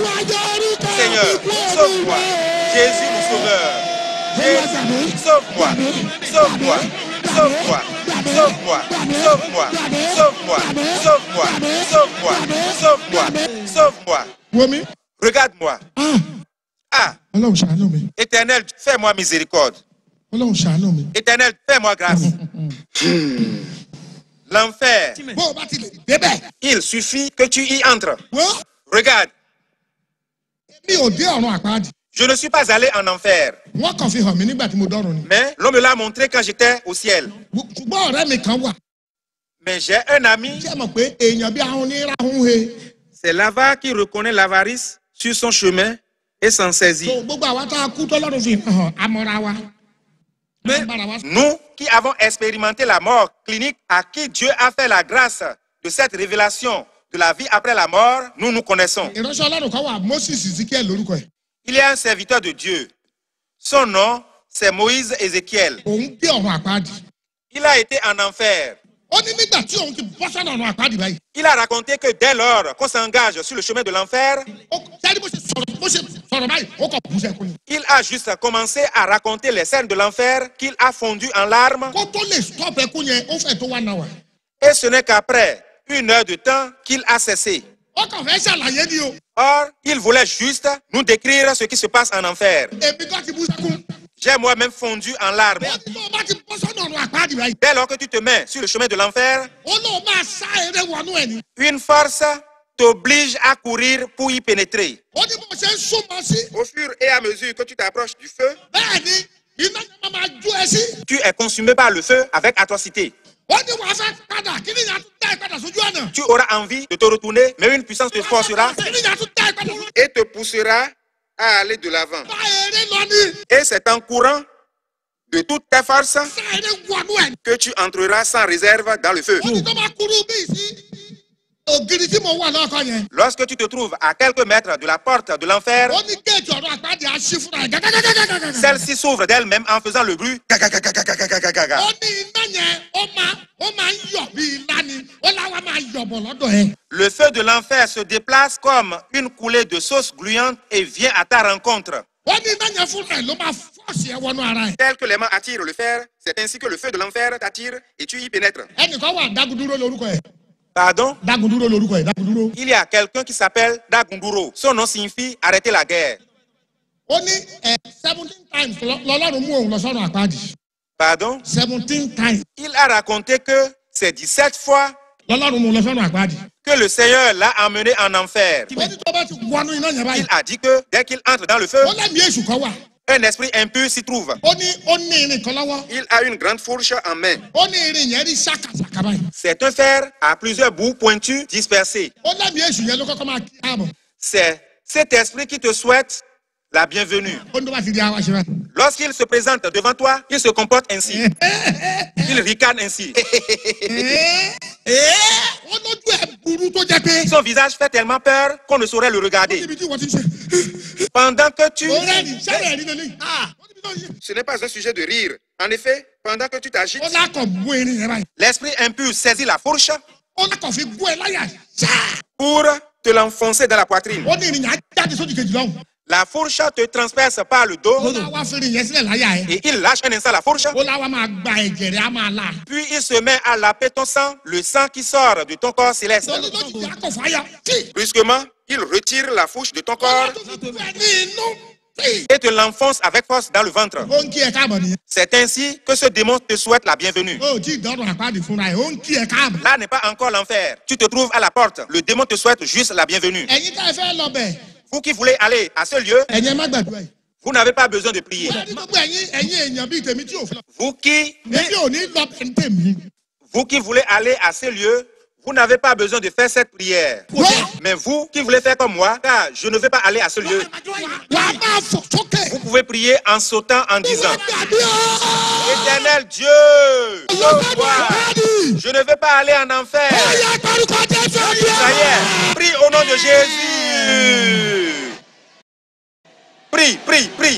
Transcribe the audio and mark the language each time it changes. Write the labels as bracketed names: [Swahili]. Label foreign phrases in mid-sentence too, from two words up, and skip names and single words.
[French] Seigneur, sauve-moi. Jésus mon sauveur. Jésus, sauve-moi, sauve-moi, sauve-moi, sauve-moi, sauve-moi, sauve-moi, sauve-moi, sauve-moi, sauve-moi, sauve-moi. [Yoruba] Wọ́mi. [French] Regarde-moi. Ah, [Yoruba] Ọlọ́run ṣàánú mi. [French] Éternel, fais-moi miséricorde. [Yoruba] Ọlọ́run ṣàánú mi. [French] Éternel, fais-moi grâce. L'enfer, [Yoruba] Bó o bá ti lè débẹ̀. [French] il suffit que tu y entres. [Yoruba] Wọ́n. [French] Regarde, [Yoruba] mi ò dé ọ̀run àpáàdì. [French] Je ne suis pas allé en enfer, [Yoruba] wọ́n kàn fi hàn mí nígbà tí mo dọ́run ni. [French] mais l'on me l'a montré quand j'étais au ciel. [Yoruba] ṣùgbọ́n ọ̀rẹ́ mi kan wà. [French] Mais j'ai un ami, [Yoruba] ṣé ẹ mọ̀ pé èèyàn bí ahun ní ráhùn he. [French] c'est l'avare qui reconnaît l'avarice sur son chemin et s'en so saisit. [Yoruba] gbogbo àwa tá a kú tọ́lọ́run fi hàn amọ̀ra wa. [French] Mais [Yoruba] Bára wa. [French] nous qui avons expérimenté la mort clinique, à qui Dieu a fait la grâce de cette révélation de la vie après la mort, nous nous connaissons. [Yoruba] ìránṣẹ́ ọlọ́run kan wà Moses Ezekiel lórúkọ ẹ̀. [French] Il y a un serviteur de Dieu. Son nom, c'est Moïse Ézéchiel. [Yoruba] òun dé ọ̀run àpáàdì. [French] Il a été en enfer. [Yoruba] ó ní nígbà tí òun ti bọ́ sọ́nà ọ̀run àpáàdì báyìí. [French] Il a raconté que dès lors qu'on s'engage sur le chemin de l'enfer, [Yoruba] sẹ́ni bó ṣe sọ̀rọ̀ báyìí ó kàn bú sẹ́kún ni. [French] il a juste commencé à raconter les scènes de l'enfer qu'il a fondu en larmes. [Yoruba] kó tó lè stop ẹkún yẹn ó fẹ́ tó wà náà wà. [French] Et ce n'est qu'après 1 heure de temps qu'il a cessé. [Yoruba] ó kàn fẹ́ ṣàlàyé ni o. [French] Or, il voulait juste nous décrire ce qui se passe en enfer. [Yoruba] èmi kan ti bú sẹ́kún. [French] J'ai moi-même fondu en larmes. [Yoruba] ó ní tó o bá ti bọ́ sọ́nà ọ̀run àpáàdì báyìí. [French] Dès lors que tu te mets sur le chemin de l'enfer, [Yoruba] ó lóun máa sá eré wọnú ẹ̀ ni. [French] une force t'oblige à courir pour y pénétrer. [Yoruba] ó ní bó ṣe ń súnmọ́ sí. [French] Au fur et à mesure que tu t'approches du feu, [Yoruba] bẹ́ẹ̀ ni iná yẹn máa jó ẹ sí. [French] tu es consumé par le feu avec atrocité. [Yoruba] ó ní wàá fẹ́ padà kí ni ìyá tún dá ìpadà sójú ọ̀nà. [French] Tu auras envie de te retourner, mais une puissance te forcera [Yoruba] kí ni ìyá tún dá ìpadà sójú ọ̀nà. [French] et te poussera à aller de l'avant. [Yoruba] bá eré lọ ní. [French] Et c'est en courant de toutes tes forces [Yoruba] sá eré wọnú ẹ̀. [French] que tu entreras sans réserve dans le feu. [Yoruba] ó ní tó máa kúrú bíi sí ògiri tí mo wà lọ́kọ̀ yẹn. [French] Lorsque tu te trouves à quelques mètres de la porte de l'enfer, [Yoruba] ó ní géètì ọ̀run àpáàdì àṣì fúnra ẹ̀ gàgàgàgàgàgà. [French] celle-ci s'ouvre d'elle-même en faisant le bruit. Gagagagagagagaga. [Yoruba] ó ní iná yẹn ó máa ń yọ̀ bíi ilá ni ó láwa máa yọ̀ bọ̀ lọ́dọ̀ ẹ̀. [French] Le feu de l'enfer se déplace comme une coulée de sauce gluante et vient à ta rencontre. [Yoruba] ó ní iná yẹn fúnra ẹ̀ ló máa fọ́ọ̀sì ẹ̀ wọnú ara ẹ̀. [French] Tel que l'aimant attire le fer, c'est ainsi que le feu de l'enfer t'attire et tu y pénètres. [Yoruba] ẹnìkan wà Dagunduro lórúkọ ẹ̀. [French] Pardon? [Yoruba] Dagunduro lórúkọ ẹ̀ Dagunduro. [French] Il y a quelqu'un qui s'appelle Dagunduro. Son nom signifie arrêter la guerre. [Yoruba] ó ní [English] 17 times [Yoruba] lọ́lọ́run mú òun lọ sọ́nà àpáàdì. [French] Pardon? [English] 17 times [French] Il a raconté que c'est 17 fois [Yoruba] lọ́lọ́run mú òun lọ sọ́nà àpáàdì. [French] que le Seigneur l'a emmené en enfer. [Yoruba] ó ní tó bá ti wọnú iná yẹn báyìí. [French] Il a dit que dès qu'il entre dans le feu, [Yoruba] ó lẹ́mìí èṣù kan wà. [French] un esprit impur s'y trouve. [Yoruba] ó ní irin kan lọ́wọ́. [French] Il a une grande fourche en main. [Yoruba] ó ní irin yẹn rí ṣàkàṣàkà báyìí. [French] C'est un fer à plusieurs bouts pointus dispersés. [Yoruba] ó lẹ́mìí èṣù yẹn ló kọ́kọ́ máa kí ààbọ̀. [French] C'est cet esprit qui te souhaite la bienvenue. [Yoruba] ó ní tó bá ti di àwa ṣe báyìí. [French] Lorsqu'il se présente devant toi, il se comporte ainsi. Il ricane ainsi. [Yoruba] ó lójú ẹ̀ burú tó jẹ́ pé. [French] Son visage fait tellement peur qu'on ne saurait le regarder. [Yoruba] níbi tí wọ́n ti ń ṣe. [French] Pendant que tu... [Yoruba] ó rẹ́ẹ̀dì sẹ́rẹ̀ rí lélẹ́yìn. ó níbi tó ń ṣe. [French] Ce n'est pas un sujet de rire. En effet, pendant que tu t'agites, [Yoruba] ó lákọ̀ bú irin yẹn báyìí. [French] l'esprit impur saisit la fourche [Yoruba] ó lákọ̀ fi gún ẹ láyà. ṣáà. [French] pour te l'enfoncer dans la poitrine. [Yoruba] ó ní irin yẹn á jáde sódì kejì lọ́hùn. [French] La fourche te transperce par le [Yoruba] ó [French] dos [Yoruba] láwa fi irin yẹn sílẹ̀ láyà ẹ̀. [French] et il lâche un instant la fourche. [Yoruba] ó láwa máa gba ẹ̀jẹ̀ rẹ̀ á máa la. [French] Puis il se met à laper ton sang, le sang qui sort de ton corps céleste. [Yoruba] lórí lójijì á kọ̀ fàáyà. tí. [French] Brusquement, il retire la fourche de ton [Yoruba] ó [French] corps [Yoruba] tó fi gún ẹ ní inú. tí. [French] et te l'enfonce avec force dans le ventre. [Yoruba] ó ń kí ẹ káàbọ̀ nìyẹn. [French] C'est ainsi que ce démon te souhaite la bienvenue. [Yoruba] ó tí ìdánwò àpáàdì fúnra ẹ̀ ó ń kí ẹ káàbọ̀. [French] Là n'est pas encore l'enfer. Tu te trouves à la porte. Le démon te souhaite juste la bienvenue. [Yoruba] ẹ̀yin tá ẹ fẹ́ lọ bẹ̀. [French] Vous qui voulez aller à ce lieu, [Yoruba] ẹ̀yin ẹ má gbàdúrà yìí. [French] vous n'avez pas besoin de prier. [Yoruba] wọ́n ní gbogbo ẹ̀yin èèyàn bíi tèmi tí ò fẹ́ lọ. [French] Vous qui, [Yoruba] èmi ò ní lọ bẹ̀ ń tèmi. [French] vous qui voulez aller à ce lieu, vous n'avez pas besoin de faire cette prière. Mais vous qui voulez faire comme moi, car je ne vais pas aller à ce lieu, [Yoruba] wà á máa fò sókè. [French] vous pouvez prier en sautant en disant: Éternel Dieu, je ne vais pas aller en enfer. Ça y est, prie au nom de Jésus. Prie, prie, prie.